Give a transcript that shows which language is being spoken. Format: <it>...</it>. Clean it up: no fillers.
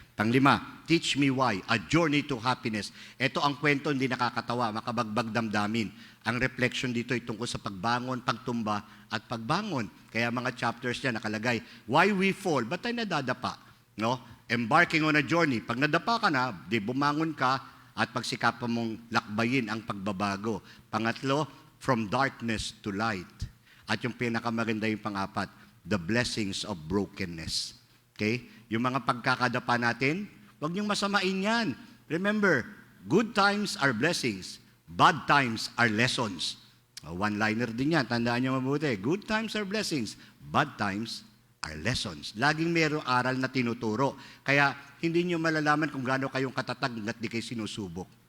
<tl>Panglima,</tl> <en>Teach Me Why, A Journey to Happiness.</en> <tl>Ito ang kwento hindi nakakatawa, makabagbag damdamin. Ang reflection dito ay tungkol sa pagbangon, pagtumba, at pagbangon. Kaya mga chapters niya nakalagay,</tl> <en>Why We Fall,</en> <tl>ba't tayo nadadapa? No?</tl> <en>Embarking on a journey.</en> <tl>Pag nadapa ka na, di bumangon ka, at pagsikapan mong lakbayin ang pagbabago.</tl> <en>Pangatlo, From Darkness to Light.</en> <tl>At yung pinakamaganda yung pang-apat,</tl> <en>the blessings of brokenness.</en> <tl>Okay? Yung mga pagkakadapa natin, huwag niyong masamain yan.</tl> <en>Remember, good times are blessings. Bad times are lessons.</en> <tl>One-liner din yan. Tandaan niyo mabuti.</tl> <en>Good times are blessings. Bad times are lessons.</en> <tl>Laging mayroong aral na tinuturo. Kaya hindi niyo malalaman kung gaano kayong katatag at di kayo sinusubok.</tl>